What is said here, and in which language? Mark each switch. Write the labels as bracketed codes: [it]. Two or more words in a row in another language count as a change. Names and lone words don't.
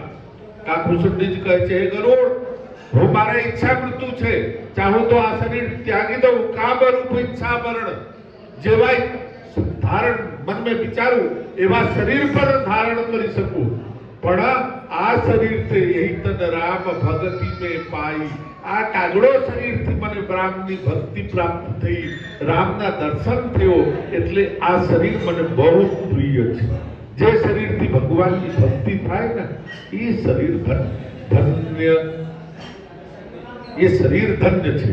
[gu] કાકુસુંડી જ કહે છે, હે ગરુડ, હું મારા ઈચ્છા મૃત્યુ છે, ચાહું તો આ શરીર ત્યાગી દઉં. કામ રૂપ ઈચ્છા મરણ, જેવા ધારણ મન में વિચારું એવા શરીર પર ધારણ કરી શકું. પણ આ શરીરથી [awa] यही तन राम भगति में पाई. [gu] આ કાગડો શરીરથી મને રામની ભક્તિ પ્રાપ્ત થઈ, રામના દર્શન થયો. એટલે આ શરીર મને બહુ પ્રિય છે. જે શરીરથી ભગવાનની ભક્તિ થાય ને એ શરીર ધન્ય, એ શરીર ધન્ય છે.